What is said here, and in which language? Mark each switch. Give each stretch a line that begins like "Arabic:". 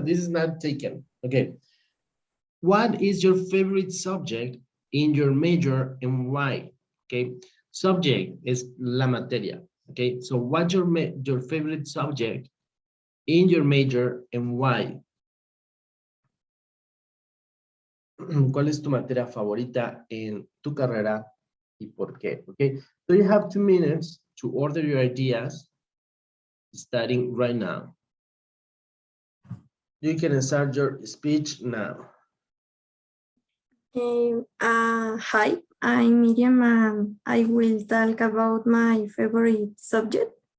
English: This is not taken. Okay. What is your favorite subject in your major and why? Okay. Subject is
Spanish: la materia.
English: Okay. So what's your favorite subject in your major and why?
Spanish: ¿Cuál es tu materia favorita en tu carrera y por qué?
English: Okay, so you have 2 minutes to order your ideas starting right now. You can start your speech now. Hi, I'm Miriam and I will talk about my favorite subject.